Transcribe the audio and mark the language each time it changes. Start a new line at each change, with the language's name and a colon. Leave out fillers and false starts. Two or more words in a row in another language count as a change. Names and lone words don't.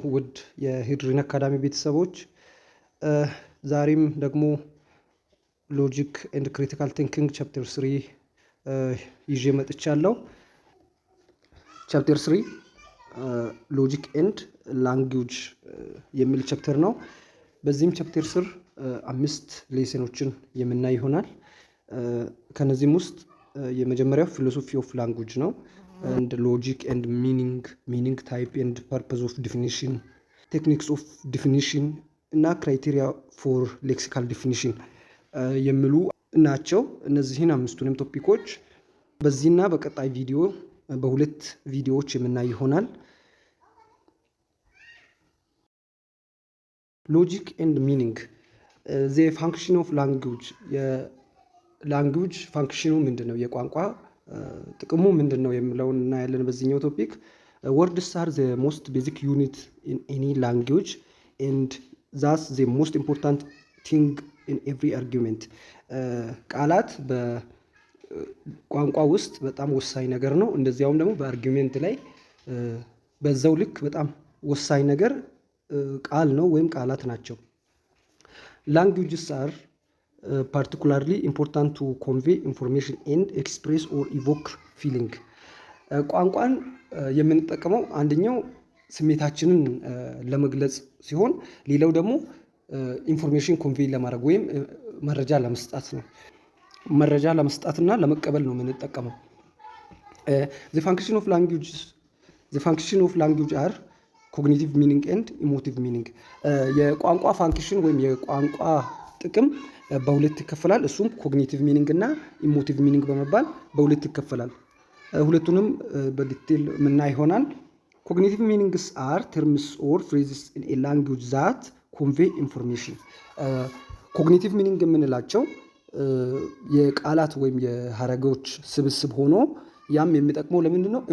Amharic: ውድ የሂድሪን አካዳሚ ቤተሰቦች፣ ዛሬም ደግሞ
English: Logic and Critical Thinking Chapter 3
Amharic: ይዤ መጥቻለሁ።
English: Chapter 3 Logic and
Amharic: ላንጉጅ የሚል ቻፕተር ነው። በዚህም ቻፕተር ስር 5 ሌሰኖችን የምናይ ይሆናል። ከነዚህም ውስጥ የመጀመሪያው
English: Philosophy of Language ነው። and logic and meaning type and purpose of definition, techniques of definition እና criteria for lexical definition
Amharic: የሚሉ ናቸው። እነዚህን አምስቱንም ቶፒኮች በዚህና በቀጣይ ቪዲዮ በሁለት ቪዲዮዎች የምናይ ይሆናል።
English: logic and meaning the function of language
Amharic: የላንጉጅ ፋንክሽኑ ምንድነው? የቋንቋ ጥቅሙ ምንድነው የሚለውን እናያለን በዚህኛው ቶፒክ።
English: words are the most basic unit in any language and thus the most important thing in every argument.
Amharic: ቃላት በቋንቋ ውስጥ በጣም ወሳኝ ነገር ነው። እንደዚያውም ደግሞ በአርጊውሜንት ላይ በዛው ልክ በጣም ወሳኝ ነገር ቃል ነው ወይም ቃላት ናቸው።
English: languages are particularly important to convey information and express or evoke feeling.
Amharic: ቋንቋን የምንጠቀመው አንደኛው ስሜታችንን ለመግለጽ ሲሆን ሌላው ደግሞ
English: information convey
Amharic: ለማድረግ ወይም መረጃ ለመስጠት ነው። መረጃ ለመስጠትና ለመቀበል ነው የምንጠቀመው።
English: the function of language are cognitive meaning and emotive meaning.
Amharic: የቋንቋ ፋንክሽን ወይም የቋንቋ ጥቅም በሁለት ይከፈላል። እሱም
English: cognitive meaning
Amharic: እና
English: emotive meaning
Amharic: በመባል በሁለት ይከፈላል። ሁለቱንም በዲቴል ምናይ ይሆናል።
English: cognitive meanings are terms or phrases in a language that convey information። cognitive meaning
Amharic: የምንላቸው የቃላት ወይም የሀረጎች ስብስብ ሆኖ ያም የሚጠቅመው ለምንድን ነው?